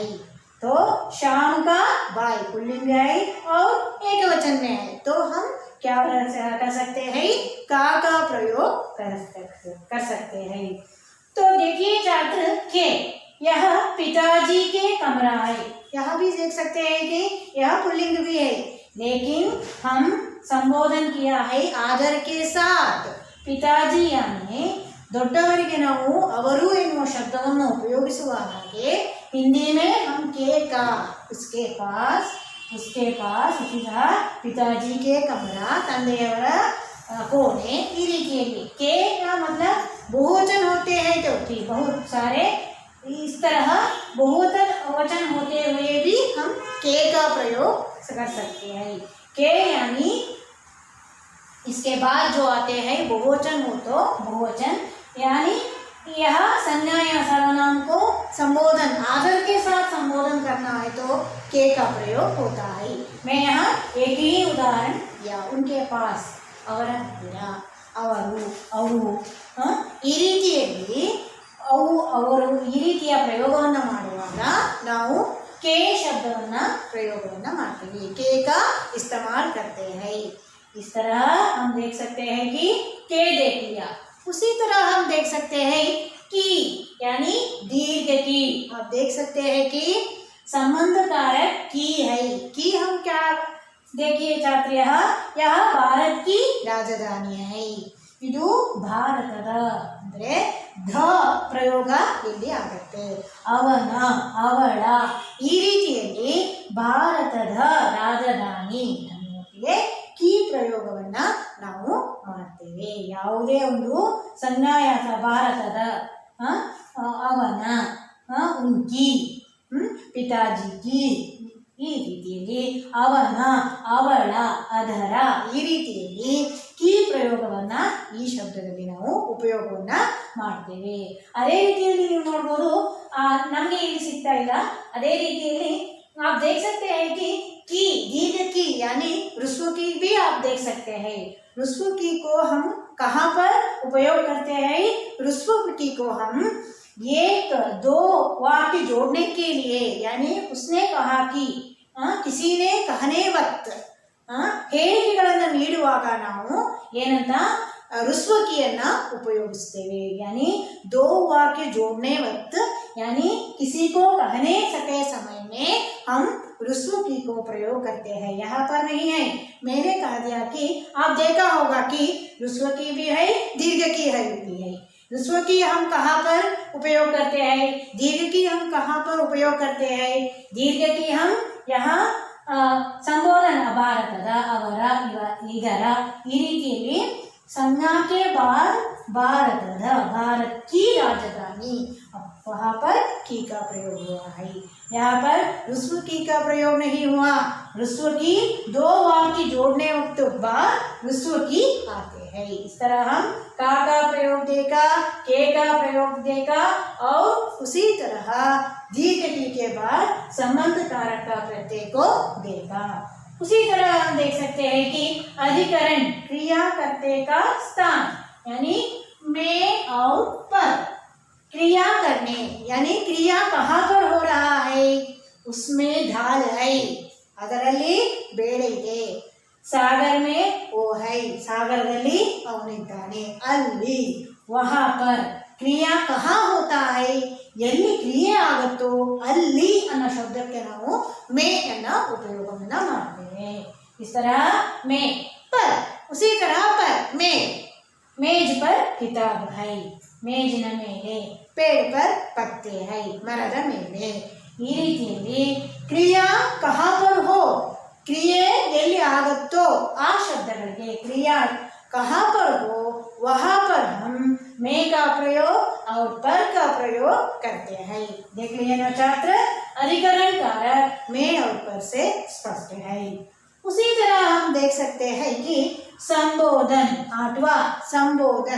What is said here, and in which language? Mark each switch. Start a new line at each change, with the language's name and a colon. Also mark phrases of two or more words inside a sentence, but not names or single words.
Hindi: तो शाम का भाई पुल्लिंग है और एक वचन में है तो हम क्या कर सकते हैं, का प्रयोग कर सकते हैं। तो देखिए छात्र के यह पिताजी के कमरा है, यह भी देख सकते हैं कि यह पुल्लिंग भी है लेकिन हम संबोधन किया है आदर के साथ। पिताजी यानी
Kannada: ದೊಡ್ಡವರಿಗೆ ನಾವು ಅವರು ಎನ್ನುವ ಶಬ್ದವನ್ನು ಉಪಯೋಗಿಸುವ ಹಾಗೆ
Hindi: हिंदी में हम के का उसके पास इसी तरह पिताजी के कमरा ತಂದೆಯವರ कोने
Kannada: ಈ ರೀತಿಯಲ್ಲಿ
Hindi: के का मतलब बहुवचन होते हैं तो बहुत सारे इस तरह बहुवचन वचन होते हुए भी हम के का प्रयोग कर सकते हैं। के यानी इसके बाद जो आते हैं बहुवचन हो तो बहुवचन यानी यह संज्ञा या सर्वनाम को संबोधन आदर के साथ संबोधन करना है तो के का प्रयोग होता है। मैं यहाँ एक ही उदाहरण दिया, उनके पास
Kannada: ಅವರ ಹತ್ತಿರ ಅವರು ಅವು ಈ ರೀತಿಯಲ್ಲಿ ಅವರು ಈ ರೀತಿಯ ಪ್ರಯೋಗವನ್ನು ಮಾಡುವಾಗ ನಾವು के ಶಬ್ದವನ್ನು ಪ್ರಯೋಗವನ್ನು ಮಾಡ್ತೀವಿ,
Hindi: के का इस्तेमाल करते हैं। इस तरह हम देख सकते हैं कि के देख लिया, उसी तरह हम देख सकते हैं कि यानी दीर्घ की। आप देख सकते हैं कि संबंध कारक की है, कि हम क्या देखिए छात्र यह भारत की राजधानी है,
Kannada: ಇದು ಭಾರತದ ಅಂದ್ರೆ ಧ ಪ್ರಯೋಗ ಇಲ್ಲಿ ಆಗುತ್ತೆ, ಅವನ ಅವಳ ಈ ರೀತಿಯಲ್ಲಿ ಭಾರತದ ರಾಜಧಾನಿ ಅನ್ನೋಕೆ ಕೀ ಪ್ರಯೋಗವನ್ನ ನಾವು ಮಾಡ್ತೇವೆ। ಯಾವುದೇ ಒಂದು ಸಂಜ್ಞಾಯಾಸ ಭಾರತದ ಅವನ
Hindi: उनकी पिताजी की
Kannada: ಈ ರೀತಿಯಲ್ಲಿ ಅವನ ಅವಳ ಅದರ ಈ ರೀತಿಯಲ್ಲಿ ಕೀ ಪ್ರಯೋಗವನ್ನ ಈ ಶಬ್ದದಲ್ಲಿ ನಾವು ಉಪಯೋಗವನ್ನ ಮಾಡ್ತೇವೆ। ಅದೇ ರೀತಿಯಲ್ಲಿ ನೀವು ನೋಡ್ಬೋದು ನಮಗೆ ಇಲ್ಲಿ ಸಿಗ್ತಾ ಇಲ್ಲ, ಅದೇ ರೀತಿಯಲ್ಲಿ
Hindi: आप देख सकते हैं कि दीर्घ की यानी ह्रस्व की भी आप देख सकते हैं। ह्रस्व की को हम कहाँ पर उपयोग करते हैं, ह्रस्व की को हम एक दो वाक्य जोड़ने के लिए यानी उसने कहा कि किसी ने कहने वक्त
Kannada: ಹೇಳಿಕೆಗಳನ್ನು ನೀಡುವಾಗ ನಾವು ಏನಂತ
Hindi: ह्रस्व कीಯನ್ನ ಉಪಯೋಗಿಸ್ತೇವೆ। यानी दो वाक्य जोड़ने वक्त यानी किसी को कहने सके समय में हम ह्रस्व की को प्रयोग करते हैं। यहाँ पर नहीं है, मैंने कह दिया कि आप देखा होगा कि ह्रस्व की भी है दीर्घ की है भी है। ह्रस्व की हम कहाँ पर उपयोग करते हैं, दीर्घ की हम कहाँ पर उपयोग करते हैं, दीर्घ की हम यहाँ संबोधन
Kannada: ಭಾರತದ ಅವರ ಇದರ ಈ ರೀತಿಯಲ್ಲಿ
Hindi: संज्ञा के बाद भारत की राजधानी, वहाँ पर की का प्रयोग हुआ है। यहाँ पर ह्रस्व की का प्रयोग नहीं हुआ, ह्रस्व की दो वाक्य जोड़ने वक्त बाद ह्रस्व की आते हैं। इस तरह हम का प्रयोग देखा, के का प्रयोग देखा और उसी तरह दीर्घ की के बाद संबंध कारक का प्रत्यय को देखा। उसी तरह हम देख सकते हैं कि अधिकरण क्रिया कर्ते का स्थान यानी में और पर, क्रिया करने यानी क्रिया कहाँ पर हो रहा है, उसमें ढाल है,
Kannada: ಅದರಲ್ಲಿ ಬೇಳೆ ಇದೆ,
Hindi: सागर में वो है,
Kannada: सागरದಲ್ಲಿ ಅವನಿದ್ದಾನೆ, ಅಲ್ಲಿ
Hindi: वहाँ पर क्रिया कहाँ होता है,
Kannada: ಎಲ್ಲಿ ಕ್ರಿಯೆ ಆಗುತ್ತೋ ಅಲ್ಲಿ ಅನ್ನೋ ಶಬ್ದಕ್ಕೆ ನಾವು ಮೇ ಅನ್ನೋ ಉಪಯೋಗವನ್ನ ಮಾಡ್ತೇವೆ।
Hindi: इस तरह में पर उसी तरह पर मेज पर किताब है,
Kannada: ಮೇಜಿನ ಮೇಲೆ,
Hindi: पेड़ पर पत्ते है,
Kannada: ಮರದ ಮೇಲೆ. ಈ ರೀತಿಯಲ್ಲಿ ಕ್ರಿಯಾ
Hindi: ಕहाँ पर हो,
Kannada: ಕ್ರಿಯೆ ಎಲ್ಲಿ ಆಗುತ್ತೋ ಆ ಶಬ್ದಗಳಿಗೆ ಕ್ರಿಯಾ
Hindi: कहाँ पर हो वहाँ पर हम में का प्रयोग और पर का प्रयोग करते हैं. देख लिए ना छात्र, अधिकरण कारक में और पर से स्पष्ट है. उसी तरह हम देख सकते हैं कि संबोधन, आठवां संबोधन.